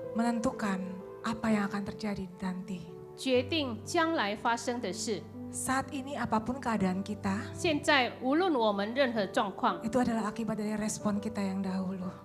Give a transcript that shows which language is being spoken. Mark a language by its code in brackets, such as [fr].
[id] menentukan apa yang akan terjadi nanti. [zh] 决定将来发生的事。 [id] Saat ini apapun keadaan kita, [zh] 现在无论我们任何状况， [id] itu adalah akibat dari respon kita yang dahulu.